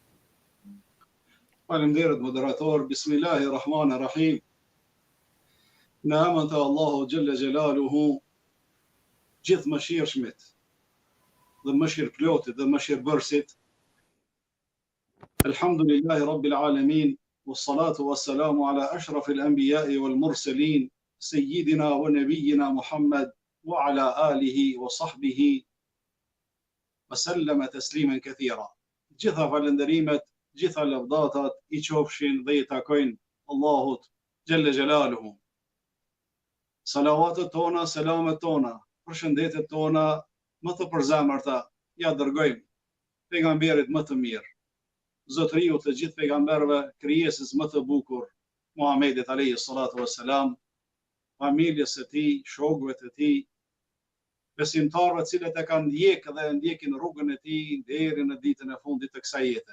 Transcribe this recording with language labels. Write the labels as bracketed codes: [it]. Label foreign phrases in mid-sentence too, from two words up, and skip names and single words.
[sq] Faleminderit moderator. Bismillahirrahmanirrahim. Në emrin të Allahu [ar] جل جلاله, [sq] gjithë mëshirshmit dhe mëshirëplotit dhe mëshirëbërësit. [ar] الحمد لله رب العالمين والصلاة والسلام على أشرف الأنبياء والمرسلين سيدنا ونبينا محمد وعلى آله وصحبه وسلم تسليما كثيرا. [sq] Gjitha falënderimet, gjitha lavdatat i qofshin dhe i takojnë Allahut [ar] جل جلاله. [sq] Salavatet tona, selamet tona, përshëndetet tona më të përzemërta ja dërgojmë pejgamberit më të mirë, zotëriu të gjithë pejgamberëve, krijesës më të bukur, Muhamedit [ar] عليه الصلاة والسلام, [sq] familjes së tij, shokëve të tij, besimtarëve të cilët e kanë ndjekë dhe ndjekin rrugën e tij deri në ditën e fundit të kësaj jete.